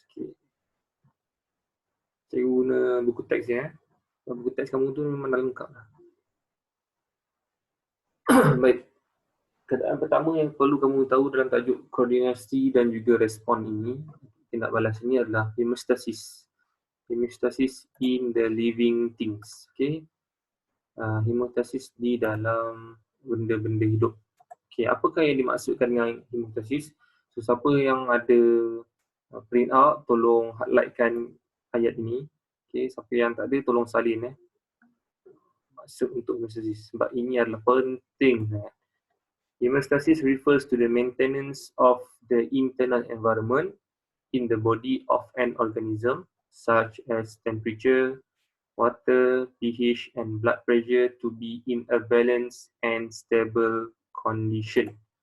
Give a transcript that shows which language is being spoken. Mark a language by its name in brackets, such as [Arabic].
[Malay] Okay. Saya guna buku teks ya. Buku teks kamu tu memang dah lengkap lah. Baik. Keadaan pertama yang perlu kamu tahu dalam tajuk koordinasi dan juga respon ini, tindak balas ini adalah hemostasis. [English] Hemostasis in the living things. [Malay] Okay. Hemostasis di dalam benda-benda hidup. Okay, apakah yang dimaksudkan dengan hemostasis? So, siapa yang ada print out, tolong highlightkan ayat ini. Okay, siapa yang tak ada, tolong salin. Maksud untuk hemostasis. Sebab ini adalah penting. [English] Hemostasis refers to the maintenance of the internal environment in the body of an organism, such as temperature, water, pH, and blood pressure to be in a balanced and stable condition.